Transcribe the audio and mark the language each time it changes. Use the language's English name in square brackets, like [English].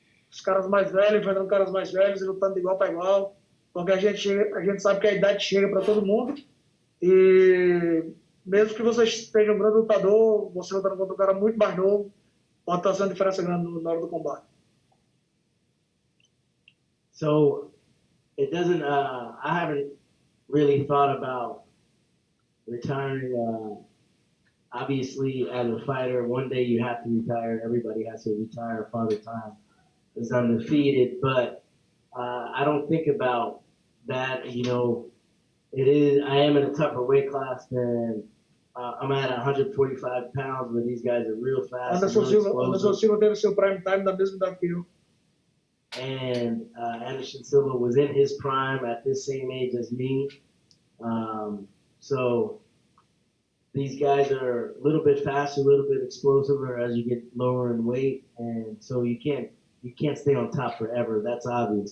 [Portuguese] Os caras mais velhos enfrentando caras mais velhos e lutando de igual para igual, porque a gente sabe que a idade chega para todo mundo e mesmo que você esteja um grande lutador, você lutando contra um cara muito mais novo, pode estar fazendo diferença grande na hora do combate. [English] So it doesn't. I haven't really thought about retiring. Obviously, as a fighter, one day you have to retire. Everybody has to retire. Father Time is undefeated, but I don't think about that. You know, I am in a tougher weight class than I'm at 145 pounds, where these guys are real fast. [Portuguese] Anderson Silva teve seu prime time da mesma idade que eu. [English] And Anderson Silva was in his prime at this same age as me. So these guys are a little bit faster, a little bit explosiver as you get lower in weight, and so you can't stay on top forever. That's obvious.